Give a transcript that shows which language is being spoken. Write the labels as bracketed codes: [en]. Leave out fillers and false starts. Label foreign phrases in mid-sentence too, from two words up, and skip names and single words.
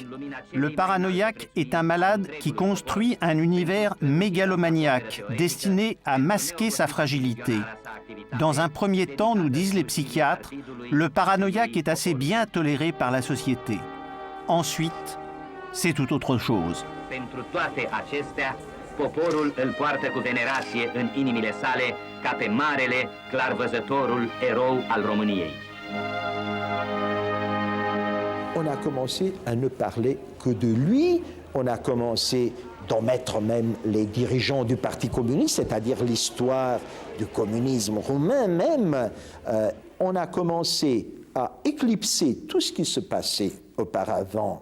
[fr] Le paranoïaque est un malade qui construit un univers mégalomaniaque, destiné à masquer sa fragilité. Dans un premier temps, nous disent les psychiatres, le paranoïaque est assez bien toléré par la société. Ensuite, c'est tout autre chose. [ro] Pentru toate acestea, poporul îl poartă cu venerație în inimile sale ca pe marele, clarvăzătorul erou al României. [fr] On a commencé à ne parler que de lui, on a commencé d'omettre même les dirigeants du Parti communiste, c'est-à-dire l'histoire du communisme roumain même. On a commencé à éclipser tout ce qui se passait auparavant.